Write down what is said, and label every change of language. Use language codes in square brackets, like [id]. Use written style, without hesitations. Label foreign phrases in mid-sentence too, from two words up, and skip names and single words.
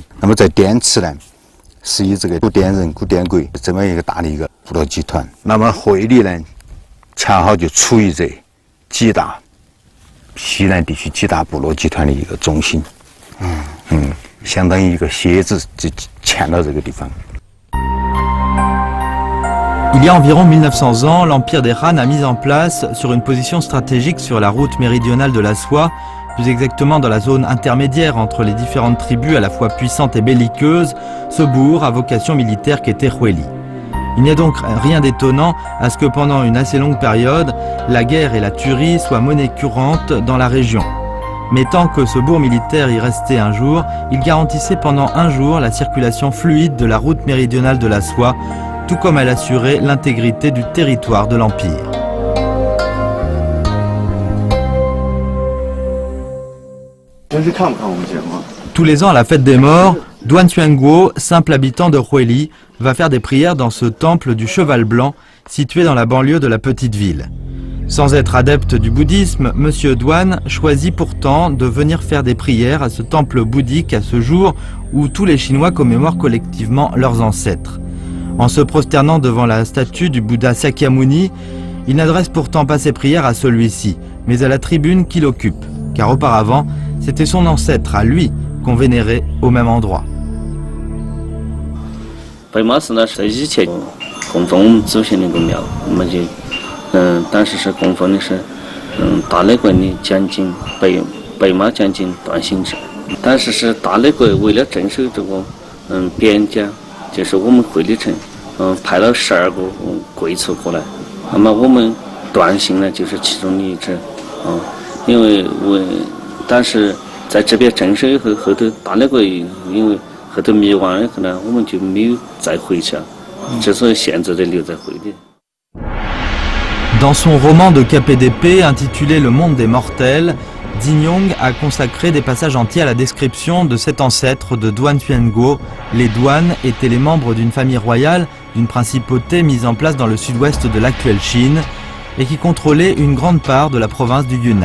[zh] 那么在滇池呢，是以这个古滇人、古滇国这么一个大的一个部落集团。那么会理呢，恰好就处于这几大西南地区几大部落集团的一个中心，相当于一个蝎子就嵌到这个地方。 [fr] Il y a environ 1900 ans, l'Empire des Han a mis en place, sur une position stratégique sur la route méridionale de la soie, plus exactement dans la zone intermédiaire entre les différentes tribus à la fois puissantes et belliqueuses, ce bourg à vocation militaire qu'était Huili. Il n'y a donc rien d'étonnant à ce que pendant une assez longue période, la guerre et la tuerie soient monnaie courante dans la région. Mais tant que ce bourg militaire y restait un jour, il garantissait pendant un jour la circulation fluide de la route méridionale de la soie, tout comme elle assurait l'intégrité du territoire de l'Empire. [zh] 平时看不看我们节目？ [fr] Tous les ans à la fête des morts, Duan Xuanguo, simple habitant de Huili, va faire des prières dans ce temple du Cheval Blanc, situé dans la banlieue de la petite ville. Sans être adepte du bouddhisme, Monsieur Duan choisit pourtant de venir faire des prières à ce temple bouddhique à ce jour où tous les Chinois commémorent collectivement leurs ancêtres. En se prosternant devant la statue du Bouddha Sakyamuni, il n'adresse pourtant pas ses prières à celui-ci, mais à la tribune qu'il occupe, car auparavant, c'était son ancêtre à lui qu'on vénérait au même endroit. [zh] 白马寺呢是在以前供奉我们祖先的一个庙，我们就当时是供奉的是大内国的将军白马将军段兴志。当时是大内国为了镇守这个边疆，就是我们会理城派了12个贵族过来，那么我们段姓呢就是其中的一支因为当时在这边镇守以后，后头大内国因为后头灭亡以后呢，我们就没有再回去了，之所以现在的留在会理。 [fr] Dans son roman de KPDP intitulé Le monde des mortels, Ding Yong a consacré des passages entiers à la description de cet ancêtre de Duan Xuanguo. Les Duan étaient les membres d'une famille royale, d'une principauté mise en place dans le sud-ouest de l'actuelle Chine et qui contrôlait une grande part de la province du Yunnan.